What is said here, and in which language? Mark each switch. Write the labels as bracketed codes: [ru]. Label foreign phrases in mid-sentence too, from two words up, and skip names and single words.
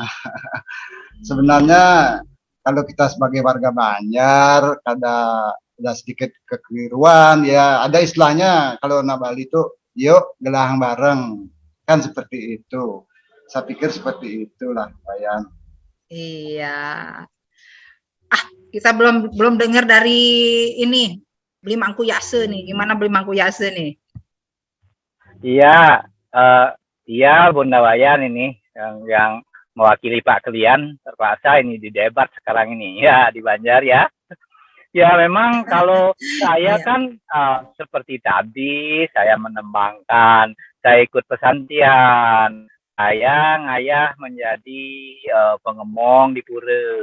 [id] Sebenarnya kalau kita sebagai warga Banjar ada sedikit kekeliruan ya. Ada istilahnya kalau nak Bali itu yuk gelang bareng kan seperti itu. Saya pikir seperti itulah, Bayan. Iya. Kita belum dengar dari ini beli mangku yase nih. Gimana beli mangku yase nih? Iya, iya Bunda Wayan ini yang mewakili Pak Klian terpaksa ini didebat sekarang ini ya di Banjar ya. Ya memang kalau saya kan seperti tadi saya menembangkan, saya ikut pesantren, saya ngayah menjadi pengemong di pura.